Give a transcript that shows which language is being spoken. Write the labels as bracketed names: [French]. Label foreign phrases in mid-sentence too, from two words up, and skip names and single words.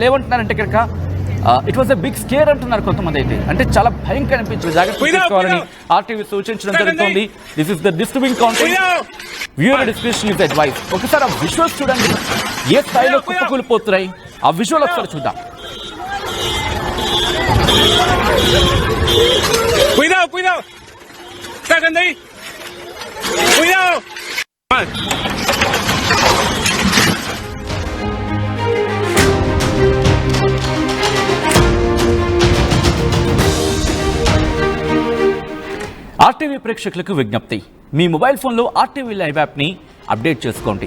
[Telugu] వాళ్ళు ఏమంటున్నారంటే కనుక [English] it was a big scare [Telugu] అంటున్నారు కొంతమంది అయితే. అంటే చాలా భయంకర అనిపించింది. జాగ్రత్త తీసుకోవాలని ఆర్టీవీ సూచించడం జరుగుతుంది. [English] This is the disturbing content. Viewer description is advise. [Telugu] ఒకసారి ఆ విజువల్స్ చూడండి, ఏ స్థాయిలో కుప్పకూలిపోతున్నాయి. ఆ విజువల్ ఒకసారి చూద్దాం. [Spanish] Cuidado, cuidado. Sacan de ahí. Cuidado. [Telugu] ఆర్టీవీ ప్రేక్షకులకు విజ్ఞప్తి, మీ [English] mobile phone [Telugu] ఆర్టీవీ [English] live app update [Telugu] చేసుకోండి.